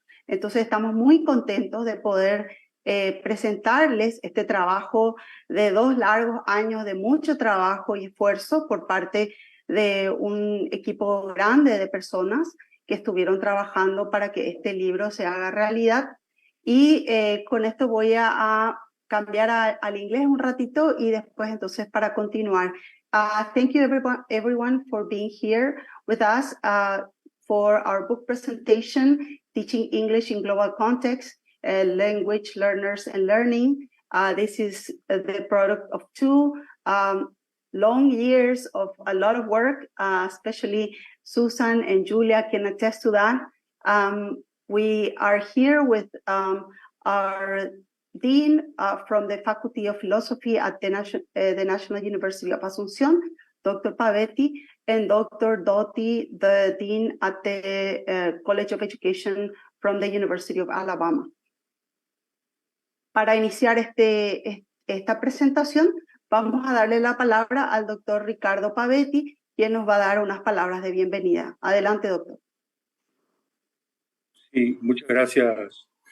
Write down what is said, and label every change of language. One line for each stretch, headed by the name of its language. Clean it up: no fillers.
Spanish: Entonces estamos muy contentos de poder presentarles este trabajo de 2 largos años de mucho trabajo y esfuerzo por parte de un equipo grande de personas que estuvieron trabajando para que este libro se haga realidad. Y con esto voy a cambiar al inglés un ratito y después entonces para continuar.
English: Thank you everyone for being here with us for our book presentation, Teaching English in Global Context, Language Learners and Learning. This is the product of 2 long years of a lot of work, especially Susan and Julia can attest to that. We are here with our Dean from the Faculty of Philosophy at the National University of Asunción, Dr. Pavetti, and Dr. Dotti, the Dean at the College of Education from the University of Alabama.
Spanish: Para iniciar esta presentación, vamos a darle la palabra al doctor Ricardo Pavetti, quien nos va a dar unas palabras de bienvenida. Adelante, doctor. Sí, muchas gracias.